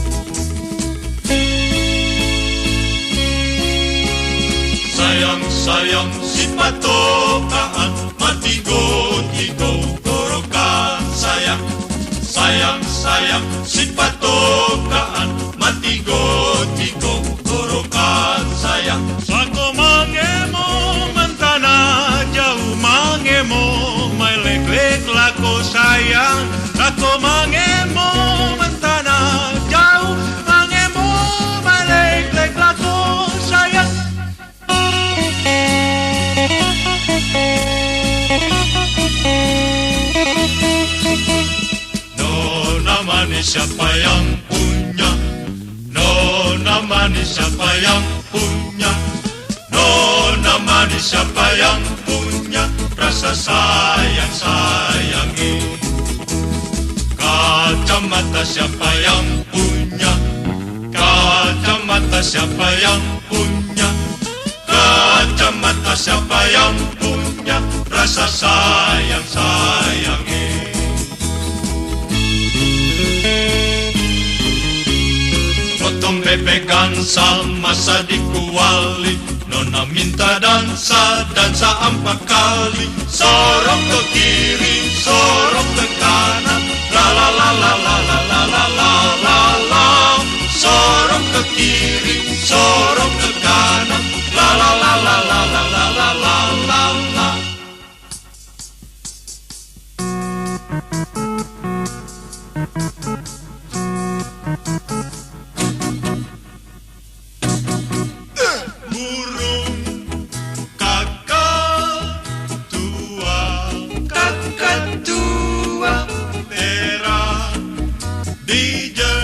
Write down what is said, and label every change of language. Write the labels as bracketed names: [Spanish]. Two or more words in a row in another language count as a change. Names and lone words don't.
[Manado Malay] Sayang si patokaan mati go gorokan sayang si patokaan mati go gorokan sayang Sako mangemo mentana jauh mangemo mai lek lako sayang Sako mangemo mentana jauh mangemo mai lek lako sayang [Ambonese Malay] Nona manis siapa yang punya Nona manis siapa yang punya Nona manis siapa yang punya Rasa sayang-sayangi Kacamata siapa yang punya Kacamata siapa yang punya Kacamata siapa yang punya Rasa sayang-sayangi Potong bebekan sama sadiku wali Nona minta dansa 4 kali Sorong ke kiri, sorong ke kanan La la la la la la la la la la la Sorong ke kiri, sorong ke kanan La la la la la la la la la la la [Indonesian] Burung kakak tua merah di